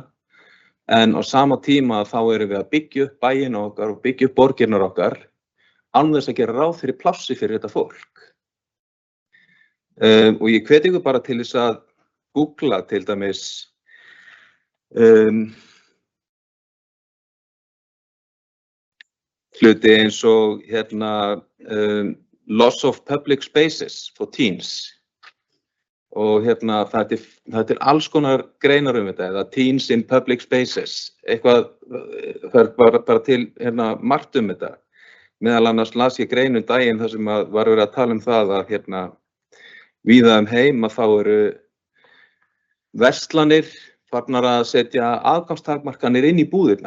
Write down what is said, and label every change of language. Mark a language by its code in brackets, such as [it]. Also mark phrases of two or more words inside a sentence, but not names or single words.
[is] En á sama tíma þá erum við að byggja upp bæina okkar og byggja upp borgirnar okkar án þess að gera ráð fyrir plássi fyrir þetta fólk. Og ég hvet ykkur bara til þess að googla til dæmis hluti eins og [en] loss of public spaces for teens. [is] Og það alls konar greinar þetta, eða [en] teens in public spaces, [is] eitthvað, það bara til margt þetta. Meðal annars las ég grein daginn þar sem var verið að tala það að víða heim að þá eru verslanir farnar að setja aðgangstakmarkanir inn í búðirnar.